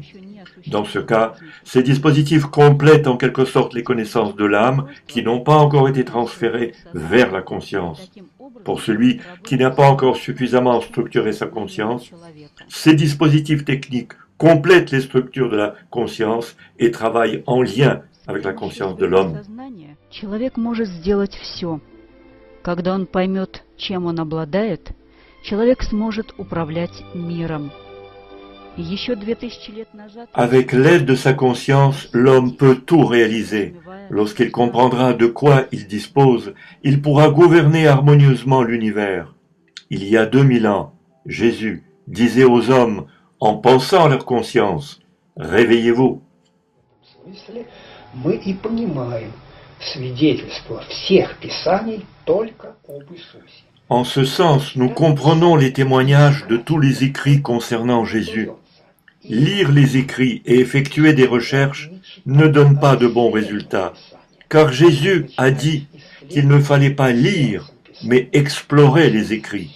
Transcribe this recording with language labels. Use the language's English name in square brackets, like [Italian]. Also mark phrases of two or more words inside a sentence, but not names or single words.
[French] Dans ce cas, ces dispositifs complètent en quelque sorte les connaissances de l'âme qui n'ont pas encore été transférées vers la conscience. Pour celui qui n'a pas encore suffisamment structuré sa conscience, ces dispositifs techniques complètent les structures de la conscience et travaillent en lien avec la conscience de l'homme. [Russian] Человек может сделать все. Когда он поймет, чем он обладает, человек сможет управлять миром. Еще 2000 лет назад [French] Avec l'aide de sa conscience, l'homme peut tout réaliser. Lorsqu'il comprendra de quoi il dispose, il pourra gouverner harmonieusement l'univers. Il y a 2000 ans, Jésus disait aux hommes, en pensant à leur conscience, réveillez-vous. [Russian] смысле мы и понимаем свидетельство всех писаний только об Иисусе. [French] En ce sens, nous comprenons les témoignages de tous les écrits concernant Jésus. Lire les écrits et effectuer des recherches ne donne pas de bons résultats, car Jésus a dit qu'il ne fallait pas lire, mais explorer les écrits.